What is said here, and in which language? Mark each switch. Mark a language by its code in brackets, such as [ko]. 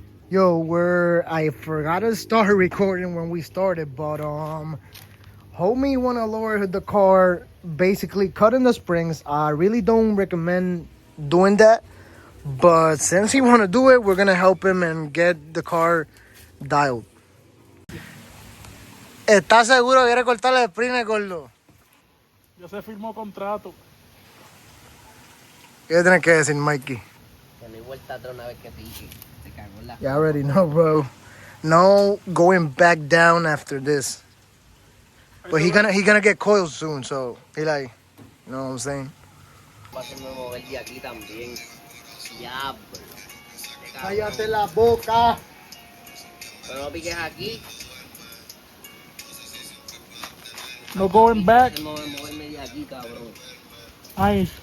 [en] Yo, I forgot to start recording when we started, but homie wanna lower the car, basically cutting the springs. I really don't recommend doing that, But since he want to do it, we're gonna help him and get the car dialed. [es] ¿Estás seguro que quiere cortarle el sprint, gordo? Ya se firmó contrato. ¿Qué tienes que decir, Mikey? Que no hay vuelta atrás una vez que pique. Se cagó la. [en] You already know, bro. No going back down after this. But he gonna get coiled soon, so he like, you know what I'm saying? [es] Va a hacerme mover de aquí también. Diablo. Cállate la boca. Pero no piques aquí. [en] No going back. [es] Moverme de aquí, cabrón. Ay,